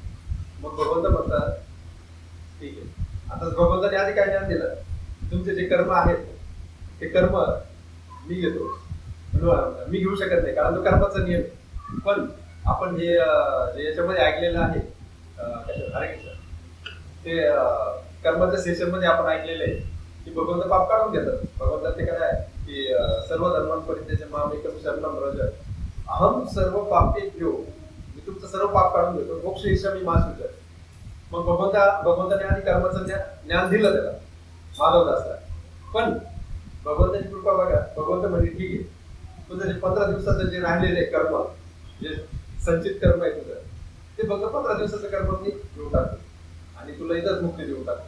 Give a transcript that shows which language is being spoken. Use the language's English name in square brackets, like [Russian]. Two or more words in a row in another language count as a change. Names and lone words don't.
[Marathi] मग भगवंत म्हणतात ठीक आहे, आता भगवंताने आधी काय ज्ञान दिलं, तुमचे जे कर्म आहेत ते कर्म मी घेतो, मी घेऊ शकत नाही कारण तो कर्माचा नियम आहे. पण आपण हे जे याच्यामध्ये ऐकलेलं आहे ते कर्माच्या सेशन मध्ये आपण ऐकलेलं आहे की भगवंत पाप काढून घेतात. भगवंत ते काय आहे की [Sanskrit] सर्व धर्मान परित्यज्य माम एकम शरणम व्रज अहम सर्व पापेभ्यो, [Marathi] मी तुमचं सर्व पाप काढून घेतो, [Sanskrit] मोक्ष ईशामी मा शुचः. [Marathi] मग भगवंताने आधी कर्माचं ज्ञान दिलं त्याला माधवदासला. पण भगवंताची कृपा बघा, भगवंत म्हणजे ठीक आहे, तुझं जे 15 दिवसाचं जे राहिलेलं आहे कर्म, जे संचित कर्म आहे तुझं, ते बघ 15 दिवसाचं कर्म मी घेऊन टाकतो आणि तुला इथंच मुक्ती देऊन टाकतो.